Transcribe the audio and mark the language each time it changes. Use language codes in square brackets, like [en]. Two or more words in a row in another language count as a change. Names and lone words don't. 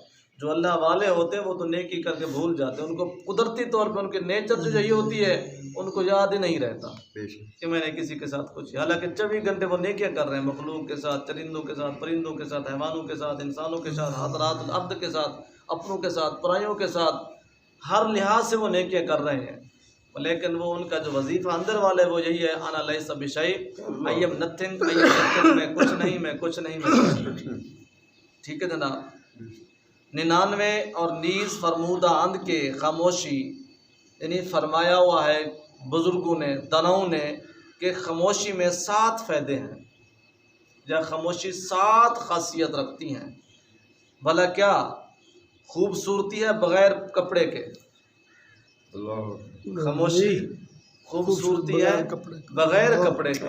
[ur] جو اللہ والے ہوتے ہیں وہ تو نیکی کر کے بھول جاتے ہیں، ان کو قدرتی طور پہ ان کے نیچر سے یہی ہوتی ہے، ان کو یاد ہی نہیں رہتا کہ میں نے کسی کے ساتھ کچھ، حالانکہ 24 گھنٹے وہ نیکیاں کر رہے ہیں، مخلوق کے ساتھ، چرندوں کے ساتھ، پرندوں کے ساتھ، حیوانوں کے ساتھ، انسانوں کے ساتھ، [ar] حضرات الارض [ur] کے ساتھ، اپنوں کے ساتھ، پرائیوں کے ساتھ، ہر لحاظ سے وہ نیکیاں کر رہے ہیں، لیکن وہ ان کا جو وظیفہ اندر والے وہ یہی ہے [ar] انا لیس بشیء، [en] I am nothing، [ur] میں کچھ نہیں، میں کچھ نہیں، میں کچھ نہیں۔ ٹھیک ہے جناب۔ 99 اور [fa] نیز فرمودہ اند [ur] کے خاموشی، یعنی فرمایا ہوا ہے بزرگوں نے، دنوں نے، کہ خاموشی میں 7 فائدے ہیں، یا خاموشی 7 خاصیت رکھتی ہیں۔ بھلا کیا؟ خوبصورتی ہے بغیر کپڑے کے، خاموشی خوبصورتی ہے بغیر کپڑے کے۔